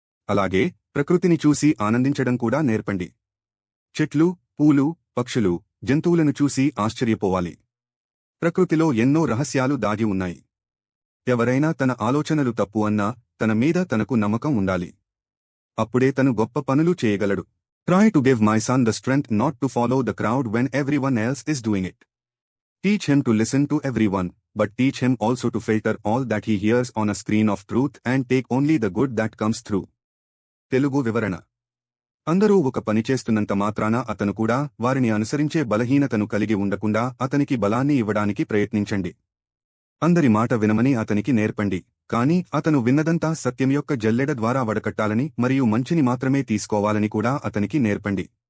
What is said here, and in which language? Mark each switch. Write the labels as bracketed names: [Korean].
[Telugu] అలాగే ప్రకృతిని చూసి ఆనందించడం కూడా నేర్పండి. చెట్లు, పూలు, పక్షులు, జంతువులను చూసి ఆశ్చర్యపోవాలి. ప్రకృతిలో ఎన్నో రహస్యాలు దాగి ఉన్నాయి. ఎవరైనా తన ఆలోచనలు తప్పు అన్నా తన మీద తనకు నమ్మకం ఉండాలి. అప్పుడే తను గొప్ప పనులు చేయగలడు. [English] Try to give my son the strength not to follow the crowd when everyone else is doing it. Teach him to listen to everyone, but teach him also to filter all that he hears on a screen of truth and take only the good that comes through. [Telugu] Telugu వివరణ. అందరూ ఒక పని చేస్తున్నంత మాత్రాన అతను కూడా వారిని అనుసరించే బలహీనతను కలిగి ఉండకుండా అతనికి బలాన్ని ఇవ్వడానికి ప్రయత్నించండి. అందరి మాట వినమని అతనికి నేర్పండి, కాని అతను విన్నదంతా సత్యం యొక్క జల్లెడ ద్వారా వడకట్టాలని మరియు మంచిని మాత్రమే తీసుకోవాలని కూడా అతనికి నేర్పండి.